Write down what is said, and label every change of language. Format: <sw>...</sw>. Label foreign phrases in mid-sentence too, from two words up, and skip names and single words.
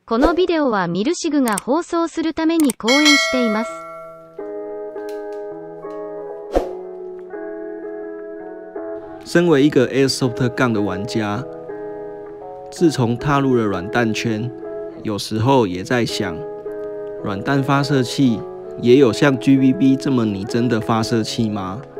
<ja>このビデオはミルシグが放送するために講演しています。</ja> <zh>身为一个</zh> <en>Airsoft Gun</en> <zh>的玩家，自从踏入了软弹圈，有时候也在想，软弹发射器也有像 GBB 这么拟真的发射器吗？</zh>